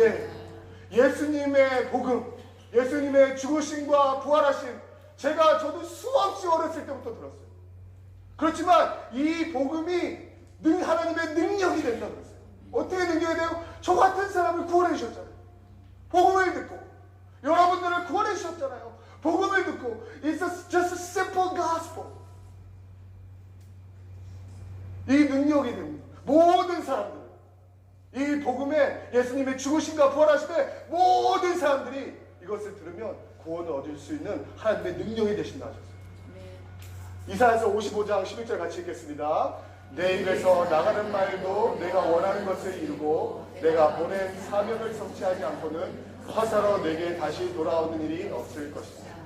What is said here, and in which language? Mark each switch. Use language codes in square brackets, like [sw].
[ko] 예, 예수님의 복음, 예수님의 죽으심과 부활하심, 저도 수없이 어렸을 때부터 들었어요. 그렇지만 이 복음이 하나님의 능력이 된다 그랬어요. 어떻게 능력이 돼요? 저 같은 사람을 구원해 주셨잖아요. 복음을 듣고 여러분들을 구원해 주셨잖아요. 복음을 듣고 [en] It's just a simple gospel. [ko] 이 능력이 됩니다. 모든 사람들, 이 복음에 예수님의 죽으심과 부활하심에 모든 사람들이 이것을 들으면 구원을 얻을 수 있는 하나님의 능력이 되신다 하셨어요. 이사야서 55장 11절 같이 읽겠습니다. 내 입에서 나가는 말도 내가 원하는 것을 이루고 내가 보낸 사명을 성취하지 않고는 화사로 내게 다시 돌아오는 일이 없을 것이다.